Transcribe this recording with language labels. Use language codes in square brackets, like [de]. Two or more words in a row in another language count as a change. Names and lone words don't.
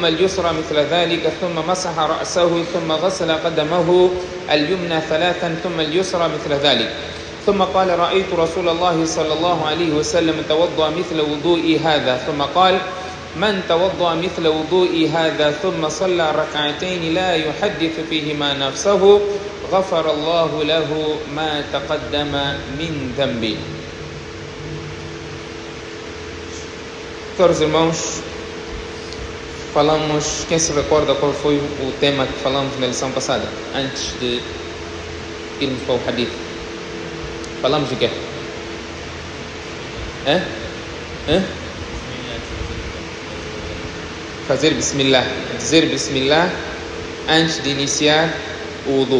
[ar] اليسرى مثل ذلك ثم مسح رأسه ثم غسل قدمه اليمنى ثلاثا ثم اليسرى مثل ذلك ثم قال رأيت رسول الله صلى الله عليه وسلم توضأ مثل وضوئي هذا ثم قال من توضأ مثل وضوئي هذا ثم صلى ركعتين لا يحدث فيهما نفسه غفر الله له ما تقدم من ذنبه. [pt] Caros irmãos, falamos, quem se recorda qual foi o tema que falamos na lição passada, antes de irmos para o hadith? Falamos de quê? Fazer bismillah, dizer bismillah antes de iniciar o wudu.